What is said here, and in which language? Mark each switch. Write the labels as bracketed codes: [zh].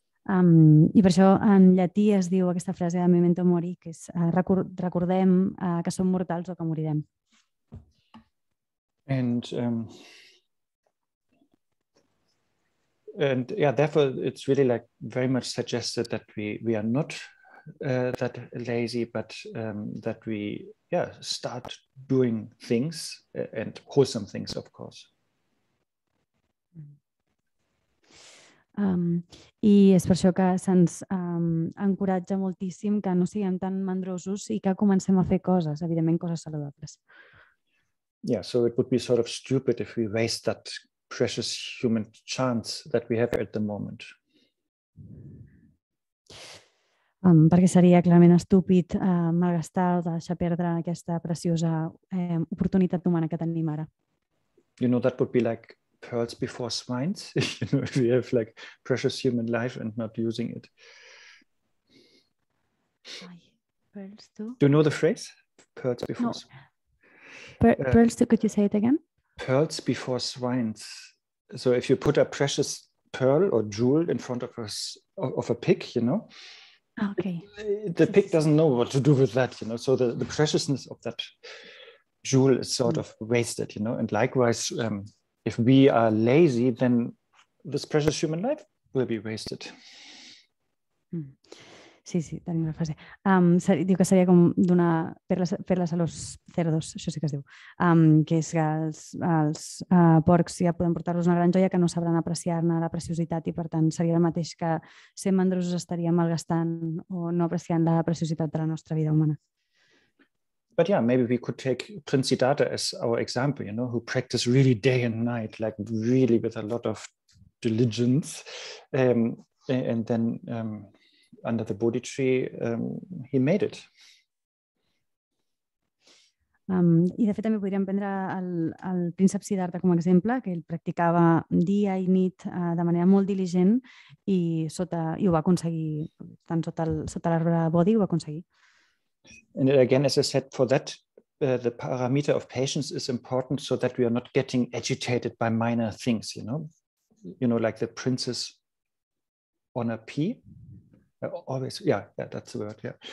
[ca] I per això en llatí es diu aquesta frase de memento mori, que és recordem que som mortals o que morirem. [en] And yeah, therefore it's really like very much suggested that we are not that lazy, but that we start doing things and wholesome things, of course. [ca] I és per això que se'ns encoratja moltíssim que no siguem tan mandrosos i que comencem a fer coses, evidentment coses saludables. [en] Yeah, so it would be sort of stupid if we waste that precious human chance that we have at the moment. [ca] Perquè seria clarament estúpid malgastar o deixar perdre aquesta preciosa oportunitat humana que tenim ara. [en] You know, that would be like pearls before swines, you know, if we have like precious human life and not using it. Pearls too? Do you know the phrase? Pearls before swines. Pearls too, could you say it again? Pearls before swines. So if you put a precious pearl or jewel in front of a pig, you know, okay. The pig doesn't know what to do with that, you know, so the preciousness of that jewel is sort of wasted, you know, and likewise, if we are lazy, then this precious human life will be wasted. [ca] Sí, tenim la frase. Diu que seria com donar perles a [es] los cerdos, [ca] això sí que es diu, que és que els porcs ja podem portar-los una gran joia que no sabran apreciar-ne la preciositat i per tant seria el mateix que sent mandrosos estaríem malgastant o no apreciant la preciositat de la nostra vida humana. [en] But yeah, maybe we could take Siddhartha as our example, you know, who practiced really day and night, like really with a lot of diligence. And then under the Bodhi tree, he made it. [ca] I de fet també podríem prendre el príncep Siddhartha com a exemple, que ell practicava dia i nit de manera molt diligent i ho va aconseguir, tant sota l'arbre Bodhi ho va aconseguir. [en] And again, as I said, for that, the parameter of patience is important so that we are not getting agitated by minor things, you know, like the princess on a pea. Always, yeah, that's the word, yeah.